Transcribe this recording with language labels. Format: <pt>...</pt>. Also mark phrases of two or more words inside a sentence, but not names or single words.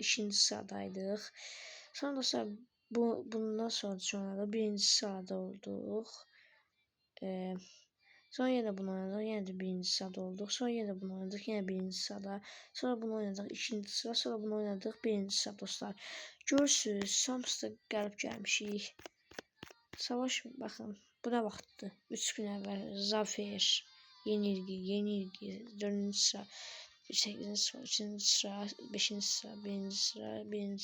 <tr>2. sıradaydık. Sonra bundan sonra da 1. sırada olduk. Sonra yine bunu oynadık. Yine de 1. sırada olduk. Sonra yine bunu oynadık. Yine 1. sırada. Sonra bunu oynadık. 2. sıra. Sonra bunu oynadık. 1. sıra dostlar. Görürsünüz.</tr> <az>Samsıda gəlib gəlmişik.</az> <tr>Savaş bakın. Bu da vaxtdır. 3 gün əvvəl Zafer. Yenilgi. 4. sıra. 8. sıra, 3. sıra, 5. sıra, 1. sıra, 1.</tr>